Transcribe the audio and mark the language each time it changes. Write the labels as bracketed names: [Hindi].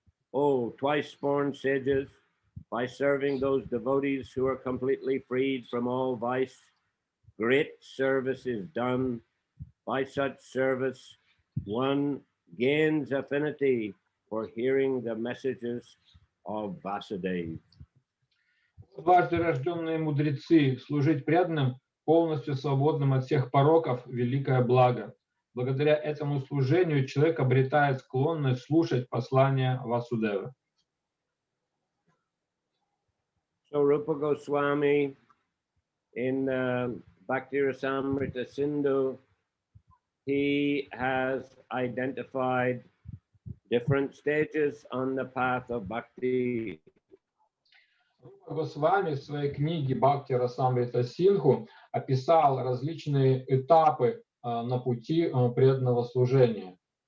[English] Oh, twice born sages, by serving those devotees who are completely freed from all vice, great service is done. By such service, one gains affinity for hearing the messages of Vasudeva. [Russian] Дважды рожденные мудрецы, служить преданным, полностью свободным от всех пороков, великое благо. Благодаря этому служению человек обретает склонность слушать послания Васудевы. [English] So Rupa Goswami in Bhakti Rasamrita Sindhu, he has identified different stages on the path of bhakti. [Russian] Рупа Госвами в своей книге Бхакти Расамрита Синху описал различные этапы на пути преданного служения.